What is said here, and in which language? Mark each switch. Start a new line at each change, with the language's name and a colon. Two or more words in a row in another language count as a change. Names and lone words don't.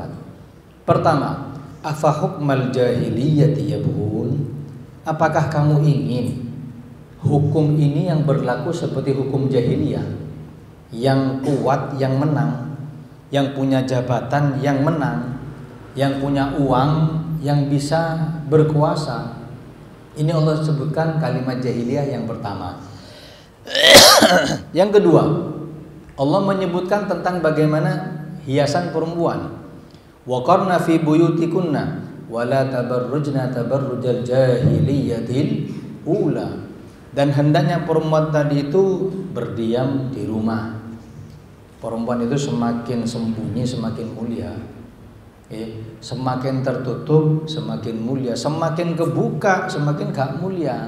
Indonesian: Pertama,
Arabic: أفحكم الجاهلية يبغون,
Indonesian: apakah kamu ingin hukum ini yang berlaku seperti hukum jahiliyah, yang kuat yang menang, yang punya jabatan yang menang, yang punya uang yang bisa berkuasa? Ini Allah sebutkan kalimat jahiliyah yang pertama. Yang kedua, Allah menyebutkan tentang bagaimana hiasan perempuan.
Arabic: وقرن في بيوتكن ولا تبرجن تبرج الجاهلية الأولى.
Indonesian: Dan hendaknya perempuan tadi itu berdiam di rumah. Perempuan itu semakin sembunyi semakin mulia. Semakin tertutup semakin mulia, semakin kebuka semakin gak mulia.